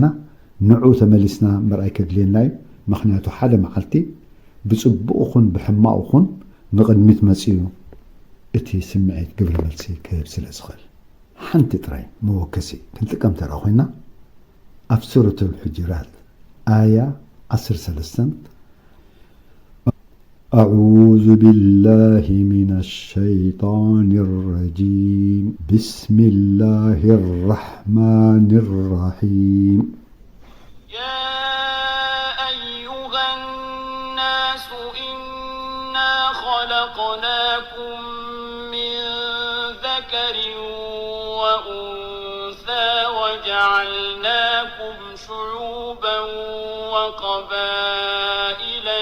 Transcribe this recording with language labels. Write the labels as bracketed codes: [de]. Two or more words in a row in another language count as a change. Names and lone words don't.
[ti] ንዑ ተመሊስና ምርኣይ ከድልየና እዩ ምክንያቱ ሓደ መዓልቲ ብፅቡቕ ኹን ብሕማቕ ኹን ንቕድሚት መፅኡ እቲ ስምዒት ግብረ መልሲ ክህብ ስለ ዝኽእል ሓንቲ ጥራይ መወከሲ ክንጥቀም ተራ ኮይና ኣብ ሱረት [ar] الحجرات آية 13 أعوذ بالله من الشيطان الرجيم بسم الله الرحمن الرحيم يا أيها الناس إنا خلقناكم من ذكر وأنثى وجعلناكم شعوبا وقبائل